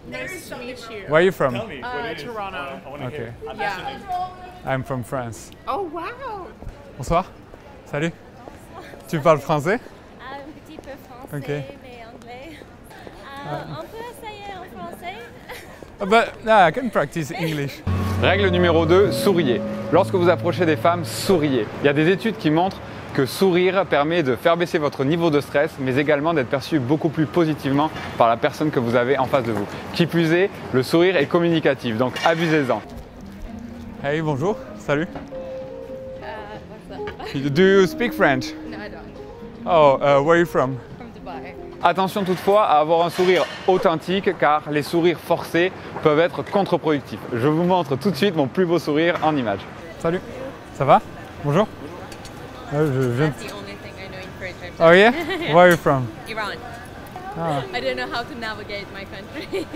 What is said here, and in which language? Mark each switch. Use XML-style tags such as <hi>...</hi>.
<en>Nice to meet you. Where are you from? Toronto. Okay, Yeah. I'm from France. Oh wow.</en> <fr>Bonsoir. Salut. Tu parles français? Un petit peu français, Ok. mais anglais. On peut essayer en français?</fr> <en>But I can practice English.</en> <fr>Règle numéro 2, souriez. Lorsque vous approchez des femmes, souriez. Il y a des études qui montrent que sourire permet de faire baisser votre niveau de stress, mais également d'être perçu beaucoup plus positivement par la personne que vous avez en face de vous. Qui plus est, le sourire est communicatif, donc abusez-en. Hey, bonjour. Salut.</fr> <en>What's up? Do you speak French? No, I don't. Oh, where are you from? From Dubai.</en> <fr>Attention toutefois à avoir un sourire authentique car les sourires forcés peuvent être contre-productifs. Je vous montre tout de suite mon plus beau sourire en image. Salut, ça va? Bonjour. Je viens</fr> <en>That's the only thing I know in French. Oh yeah? Where are you from? Iran. Ah, I don't know how to navigate my country,</en>